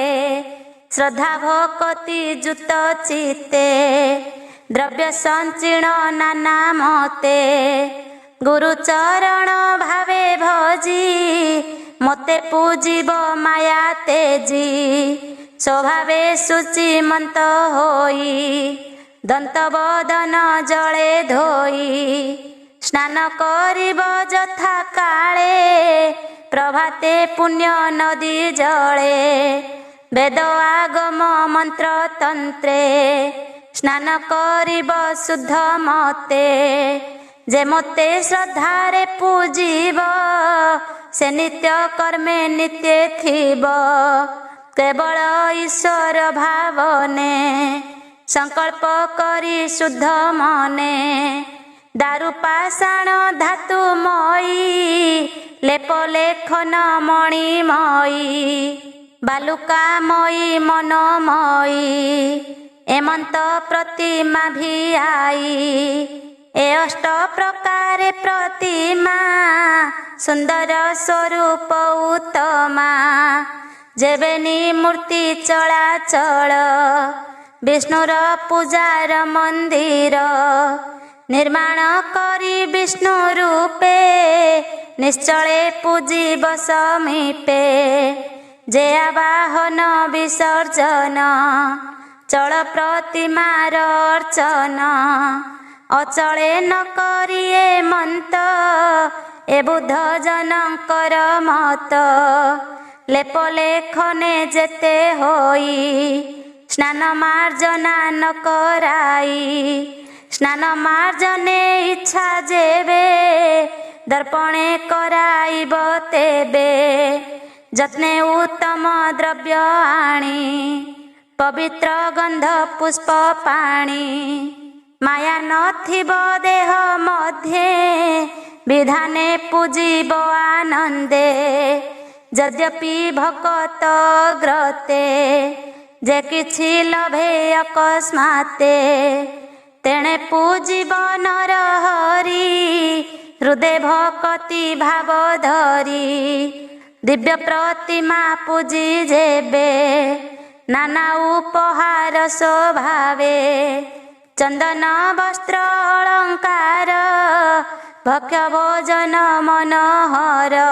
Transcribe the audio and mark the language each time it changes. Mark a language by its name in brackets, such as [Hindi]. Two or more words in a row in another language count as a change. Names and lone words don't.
[Odia] ଶ୍ରଦ୍ଧା ଭକ୍ତି ଜୁତ ଚିତେ ଦ୍ରବ୍ୟ ସଂଚୀର୍ଣ୍ଣ ନାନା ମତେ। ଗୁରୁ ଚରଣ ଭାବେ ଭଜି ମତେ ପୂଜିବ ମାୟା ତେଜି। ସ୍ୱଭାବେ ଶୁଚି ମନ୍ତ ହୋଇ ଦନ୍ତ ବଦନ ଜଳେ ଧୋଇ। ସ୍ନାନ କରିବ ଯଥା କାଳେ ପ୍ରଭାତେ ପୁଣ୍ୟ ନଦୀ ଜଳେ। ବେଦ ଆଗମ ମନ୍ତ୍ର ତନ୍ତ୍ରେ ସ୍ନାନ କରିବ ଶୁଦ୍ଧ ମତେ। ଯେ ମତେ ଶ୍ରଦ୍ଧାରେ ପୂଜିବ ସେ ନିତ୍ୟ କର୍ମେ ନିତ୍ୟ ଥିବ। କେବଳ ଈଶ୍ୱର ଭାବନେ ସଂକଳ୍ପ କରି ଶୁଦ୍ଧ ମନେ ଦାରୁ ପାଷାଣ ଧାତୁମୟୀ ଲେପ ଲେଖନ ମଣିମୟୀ ବାଳୁକାମୟୀ ମନମୟୀ ଏମନ୍ତ ପ୍ରତିମା ଭି ଆଇ ଏ ଅଷ୍ଟ ପ୍ରକାର ପ୍ରତିମା ସୁନ୍ଦର ସ୍ୱରୂପ ଉତ୍ତମା ଯେବେନି ମୂର୍ତ୍ତି ଚଳାଚଳ ବିଷ୍ଣୁର ପୂଜାର ମନ୍ଦିର ନିର୍ମାଣ କରି ବିଷ୍ଣୁ ରୂପେ ନିଶ୍ଚଳେ ପୂଜିବ ସମୀପେ ଯେ ଆବାହନ ବିସର୍ଜନ ଚଳ ପ୍ରତିମାର ଅର୍ଚ୍ଚନ ଅଚଳେ ନ କରିଏ ମନ୍ତ ଏ ବୁଦ୍ଧ ଜନକର ମତ ଲେପ ଲେଖନେ ଯେତେ ହୋଇ ସ୍ନାନ ମାର୍ଜନା ନ କରାଇ ସ୍ନାନ ମାର୍ଜନେ ଇଚ୍ଛା ଯେବେ ଦର୍ପଣେ କରାଇବ ତେବେ ଯତ୍ନେ ଉତ୍ତମ ଦ୍ରବ୍ୟ ଆଣି ପବିତ୍ର ଗନ୍ଧ ପୁଷ୍ପ ପାଣି ମାୟା ନଥିବ ଦେହ ମଧ୍ୟେ ବିଧାନେ ପୂଜିବ ଆନନ୍ଦେ ଯଦ୍ୟପି ଭକତ ଗ୍ରତେ ଯେ କିଛି ଲଭେ ଅକସ୍ମାତେ ତେଣେ ପୂଜିବ ନର ହରି ହୃଦୟ ଭକ୍ତି ଭାବ ଧରି ଦିବ୍ୟ ପ୍ରତିମା ପୂଜି ଯେବେ ନାନା ଉପହାର ସ୍ୱଭାବେ ଚନ୍ଦନ ବସ୍ତ୍ର ଅଳଙ୍କାର ଭକ୍ଷ୍ୟ ଭୋଜନ ମନୋହର